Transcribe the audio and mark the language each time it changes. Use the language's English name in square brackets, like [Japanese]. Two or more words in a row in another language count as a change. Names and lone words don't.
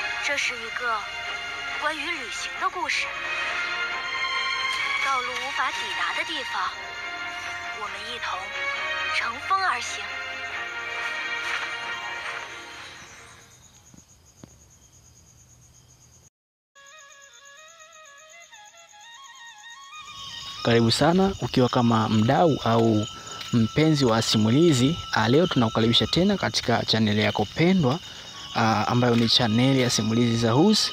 [Chinese] 这是一个关于旅行的故事。道路无法抵达的地方，我们一同乘风而行。 [Swahili] Karibu sana ukiwa kama mdau au mpenzi wa simulizi. Leo tunakukaribisha tena katika chaneli yako pendwa ambayo ni chaneli ya simulizi za Hus.